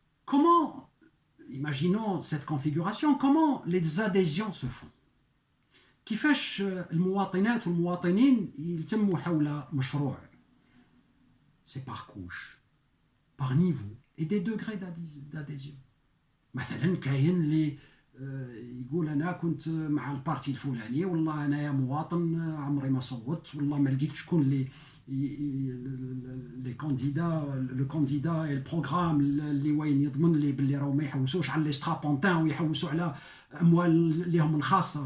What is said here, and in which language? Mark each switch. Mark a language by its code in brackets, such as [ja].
[fr] Comment imaginons cette configuration, comment les adhésions se font. [ar] كيفاش المواطنات والمواطنين يتموا حول مشروع. [fr] C'est par couche, par niveau et des degrés d'adhésion. [ar] مثلا كاين اللي يقول انا كنت مع البارتي الفلاني، والله انا مواطن عمري ما صوتت، والله ما لقيت شكون اللي [fr] لي كانديدا لو كانديدا [ar] اي البروغرام اللي وين يضمن لي باللي راهو ما يحوسوش على لي سترابونتان ويحوسوا على اموال اللي هم الخاصه.